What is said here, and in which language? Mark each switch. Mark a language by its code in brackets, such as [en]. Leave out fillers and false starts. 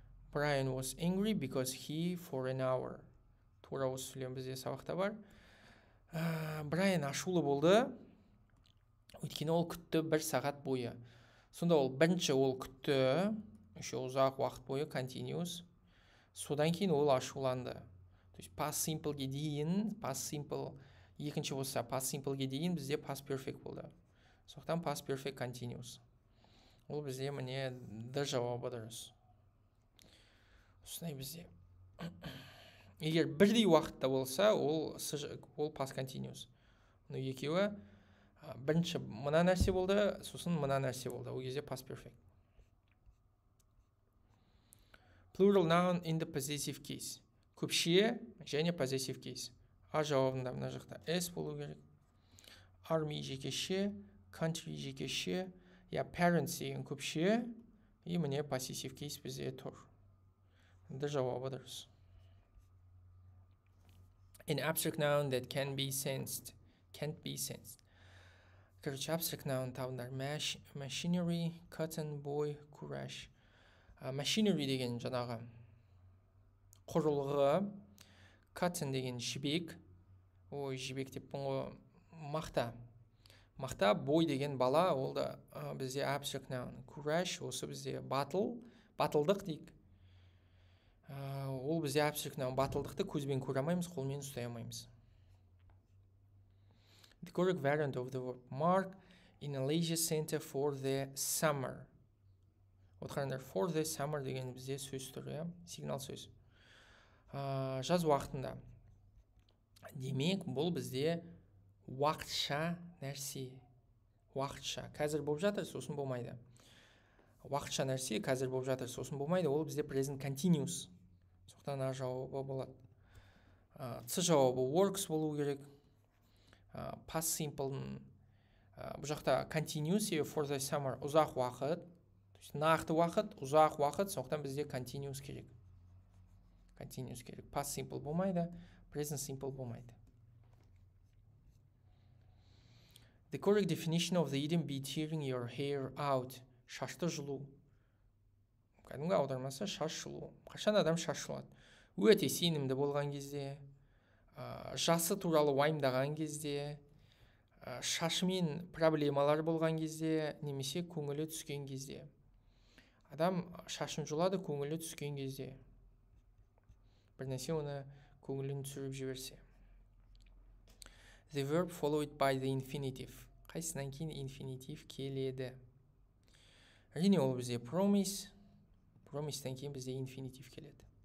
[en] Brian was angry because he for an hour. [kk] Тура осы сөйлем бізде сабақта бар. Брайан ашулы болды, өйткені ол күтті 1 сағат бойы. Сонда ол бірінші ол күтті, ұзақ уақыт бойы, continuous. Содан кейін ол ашуланды. То есть past simpleге дейін, past simple екінші болса past simpleге дейін бізде past perfect болды. Сондықтан past perfect continuous. Ол бізде міне Д жауабы дұрыс. Осындай бізде. Егер бірдей уақытта болса, ол past continuous. Екеуі бірінші мына нәрсе болды, сосын мына нәрсе болды. Ол кезде past perfect. [en] Plural noun in the possessive case. [kk] Көпшие және [en] possessive case. [kk] А жауабында мына жақта S болу керек. Army жекеше, country жекеше, parents деген көпшие, и міне possessive case бізде тұр. Д жауабы дұрыс. [en] An abstract noun that can't be sensed. [kk] Короче, abstract noun табындар. [en] Machinery, cotton, boy, courage. [kk] Machinery деген жаңағы құрылғы, cotton деген жібек, жібек деп бұңғы мақта, boy деген бала, ол да бізде abstract noun. Courage осы бізде батылдық дейік. Ол бізде abstract noun. Батылдықты көзбен көре алмаймыз, қолмен ұстай алмаймыз. [en] The correct variant of the verb mark in a leisure center for the summer. [kk] Отқарындар, [en] for the summer [kk] деген бізде сөз түрі, сигнал сөз. Жаз уақытында. Демек, бұл бізде уақытша нәрсе. Уақытша. Қазір болып жатыр, сосын болмайды. Уақытша нәрсе, қазір болып жатыр, сосын болмайды. Ол бізде present continuous. Соқтан А жауабы болады. Ц жауабы works болу керек. [en] Past simple. [kk] Бұл жақта [en] continuous for the summer. [kk] Ұзақ уақыт. Нақты уақыт, ұзақ уақыт. Соқтан бізде continuous керек. Past simple болмайды. Present simple болмайды. [en] The correct definition of the idiom be tearing your hair out. [kk] Шашты жұлу. Кәдімгі аудармасы шаш жұлу. Қашан адам шаш жұлады? Өте сенімді болған кезде, жасы туралы уайымдаған кезде, шашымен проблемалар болған кезде, немесе көңілі түскен кезде. Адам шашын жұлады көңілі түскен кезде. Бір нәрсе оны көңілін түсіріп жіберсе. [en] The verb followed by the infinitive. [kk] Қайсынан кейін infinitive келеді? Әрине ол бізде promise. Promise-тен кейін бізде infinitive келеді.